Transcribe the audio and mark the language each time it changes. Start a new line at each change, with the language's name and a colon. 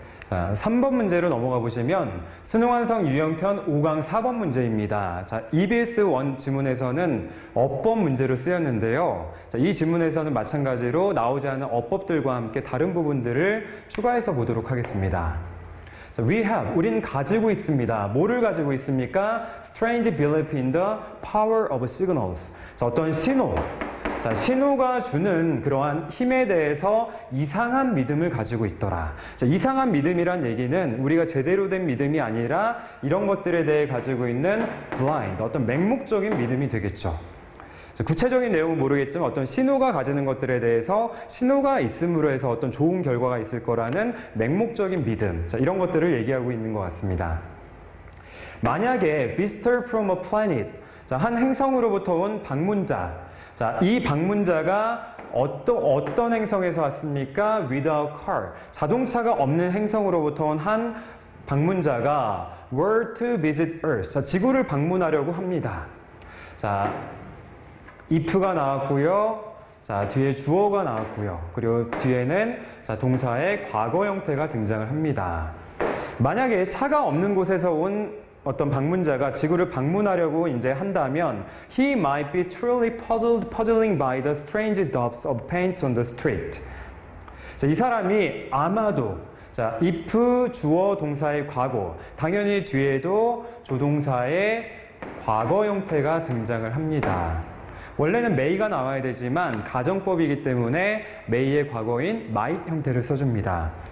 Korean: 자, 3번 문제로 넘어가 보시면 수능완성 유형편 5강 4번 문제입니다. 자, EBS 1 지문에서는 어법 문제로 쓰였는데요. 자, 이 지문에서는 마찬가지로 나오지 않은 어법들과 함께 다른 부분들을 추가해서 보도록 하겠습니다. 자,
English: we have,
Korean: 우린 가지고 있습니다. 뭐를 가지고 있습니까?
English: Strange belief in the power of signals.
Korean: 자, 어떤 신호. 자, 신호가 주는 그러한 힘에 대해서 이상한 믿음을 가지고 있더라. 자, 이상한 믿음이란 얘기는 우리가 제대로 된 믿음이 아니라 이런 것들에 대해 가지고 있는 blind, 어떤 맹목적인 믿음이 되겠죠. 자, 구체적인 내용은 모르겠지만 어떤 신호가 가지는 것들에 대해서 신호가 있음으로 해서 어떤 좋은 결과가 있을 거라는 맹목적인 믿음. 자, 이런 것들을 얘기하고 있는 것 같습니다. 만약에
English: visitor from a planet,
Korean: 자, 한 행성으로부터 온 방문자. 자, 이 방문자가 어떤 행성에서 왔습니까?
English: Without car.
Korean: 자동차가 없는 행성으로부터 온 한 방문자가
English: were to visit Earth.
Korean: 자, 지구를 방문하려고 합니다. 자, if가 나왔고요. 자, 뒤에 주어가 나왔고요. 그리고 뒤에는 자, 동사의 과거 형태가 등장을 합니다. 만약에 차가 없는 곳에서 온 어떤 방문자가 지구를 방문하려고 이제 한다면
English: he might be truly puzzling by the strange daubs of paint on the street.
Korean: 자, 이 사람이 아마도 자, if 주어 동사의 과거, 당연히 뒤에도 조동사의 과거 형태가 등장을 합니다. 원래는 may가 나와야 되지만 가정법이기 때문에 may의 과거인 might 형태를 써줍니다.